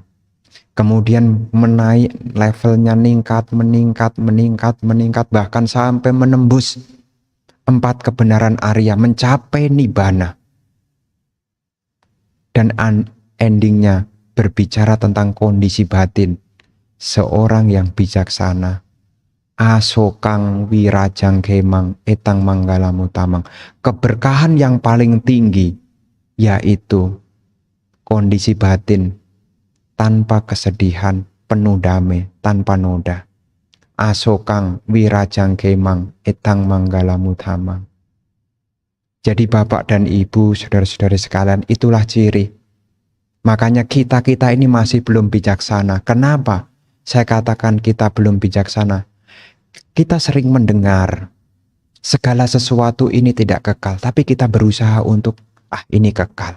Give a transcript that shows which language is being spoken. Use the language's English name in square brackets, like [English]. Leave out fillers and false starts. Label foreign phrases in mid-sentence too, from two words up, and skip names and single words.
[Indonesian] Kemudian menaik levelnya, meningkat, bahkan sampai menembus 4 kebenaran Arya, mencapai Nibbana. Dan endingnya berbicara tentang kondisi batin seorang yang bijaksana. [Pali] Asokang wirajang kemang etang manggala mutamang. [Indonesian] Keberkahan yang paling tinggi yaitu kondisi batin tanpa kesedihan, penuh damai, tanpa noda. [Pali] Asokang wirajang kemang etang manggala mutamang. [Indonesian] Jadi Bapak dan Ibu, saudara-saudara sekalian, itulah ciri. Makanya kita ini masih belum bijaksana. Kenapa saya katakan kita belum bijaksana? Kita sering mendengar segala sesuatu ini tidak kekal, tapi kita berusaha untuk ini kekal.